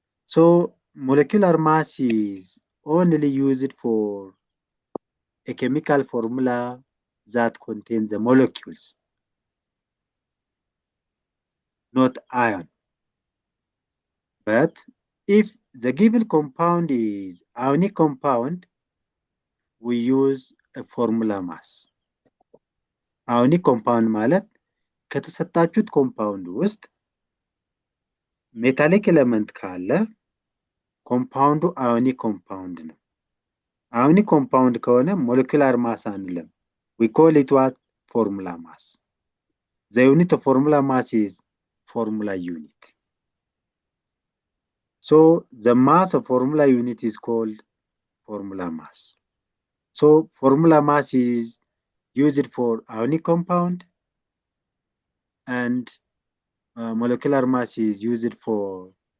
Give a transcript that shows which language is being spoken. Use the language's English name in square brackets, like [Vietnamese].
[English] So molecular mass is only used for a chemical formula that contains the molecules, not ion. But if the given compound is ionic compound, we use a formula mass. [Amharic] Ionic compound ማለት ከተሰጣችሁት ኮምፓውንድ ውስጥ ሜታሊክ ኤሌመንት ካለ ኮምፓውንዱ አዮኒክ ኮምፓውንድ ነው። አዮኒክ ኮምፓውንድ ከሆነ ሞለኪውላር ማስ አንልም። [English] we call it what? Formula mass. The unit of formula mass is formula unit. So the mass of formula unit is called formula mass. So formula mass is used for ionic compound and molecular mass is used for